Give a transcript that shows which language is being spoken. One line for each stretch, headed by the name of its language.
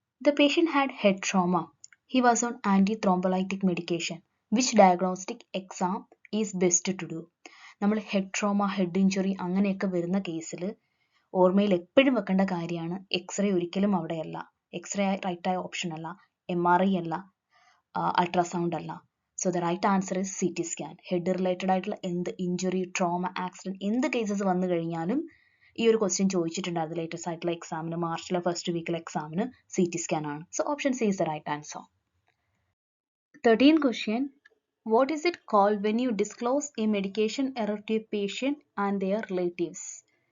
English: The patient had head trauma. He was on antithrombolytic medication. Which diagnostic exam is best to do?
Malayalam: നമ്മൾ head trauma, head injury അങ്ങനെയൊക്കെ വരുന്ന കേസിൽ ഓർമ്മയിൽ എപ്പോഴും വെക്കേണ്ട കാര്യമാണ് എക്സ്റേ ഒരിക്കലും അവിടെയല്ല. എക്സ്റേ റൈറ്റായ ഓപ്ഷൻ അല്ല, MRI അല്ല, അൾട്രാസൗണ്ട് അല്ല.
English: So the right answer is CT scan.
Malayalam: Head related ആയിട്ടുള്ള എന്ത് ഇഞ്ചുറി, ട്രോമ, ആക്സിഡൻറ്റ് എന്ത് കേസസ് വന്നു കഴിഞ്ഞാലും ഈ ഒരു ക്വസ്റ്റ്യൻ ചോദിച്ചിട്ടുണ്ടായിരുന്നു ലേറ്റസ്റ്റ് ആയിട്ടുള്ള എക്സാമിന്, മാർച്ചിലെ ഫസ്റ്റ് വീക്കിലെ എക്സാമിന് CT സ്കാൻ ആണ്.
English: So option C is the right answer. 13th question. What is it called when you disclose a medication error to a patient and their relatives?